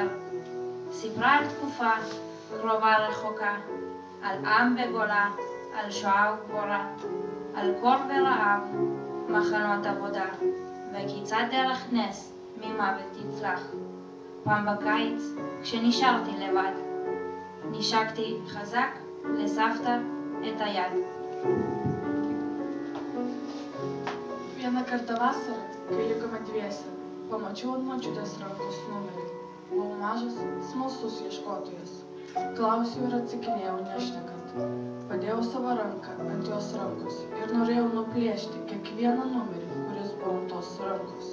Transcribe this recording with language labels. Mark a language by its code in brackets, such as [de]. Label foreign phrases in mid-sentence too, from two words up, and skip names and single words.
[he] סיפרה על תקופה קרובה רחוקה, על עם וגולה, על שואה וגבורה, על קור ורעב, מחנות עבודה, וכיצד דרך נס ממוות תצלח. פעם בקיץ, כשנשארתי לבד, נשקתי חזק לסבתא את היד. [lt] Vieną kartą vasarą, kai likome dviese, pamačiau ant močiutės rankos numerį. Buvau mažas, smalsus ieškotojas. Klausiau ir atsakinėjau nešnekant. Padėjau savo ranką ant jos rankos ir norėjau nuplėšti kiekvieną numerį, kuris buvo ant tos rankos.